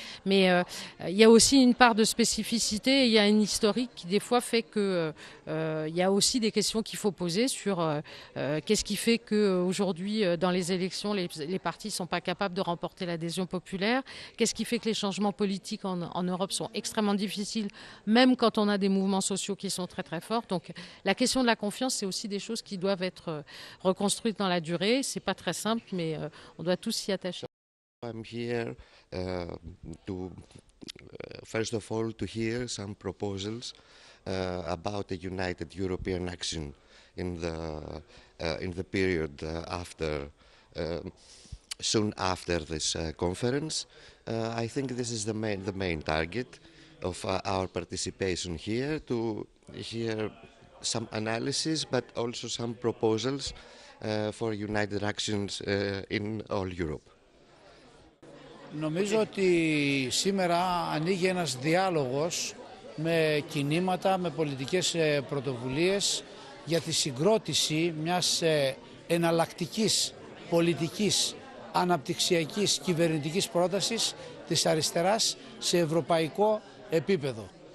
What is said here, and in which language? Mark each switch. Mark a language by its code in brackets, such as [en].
[fr] Mais il y a aussi une part de spécificité et il y a une historique qui, des fois, fait que il y a aussi des questions qu'il faut poser sur qu'est-ce qui fait qu'aujourd'hui, dans les élections, les partis ne sont pas capables de remporter l'adhésion populaire. Qu'est-ce qui fait que les changements politiques en Europe sont extrêmement difficiles, même quand on a des mouvements sociaux qui sont très très forts. Donc la question de la confiance, c'est aussi des choses qui doivent être reconstruites dans la durée. C'est pas très simple, mais on doit tous s'y attacher. [en] I'm here to first of all to hear some proposals about a united European action in the period after soon after this conference. I think this is the main target of our participation here, to hear some analysis but also some proposals for united actions in all Europe. [el] Νομίζω ότι σήμερα ανοίγει ένας διάλογος με κινήματα, με πολιτικές πρωτοβουλίες για τη συγκρότηση μιας εναλλακτικής πολιτικής αναπτυξιακής κυβερνητικής πρότασης της αριστεράς σε ευρωπαϊκό επίπεδο.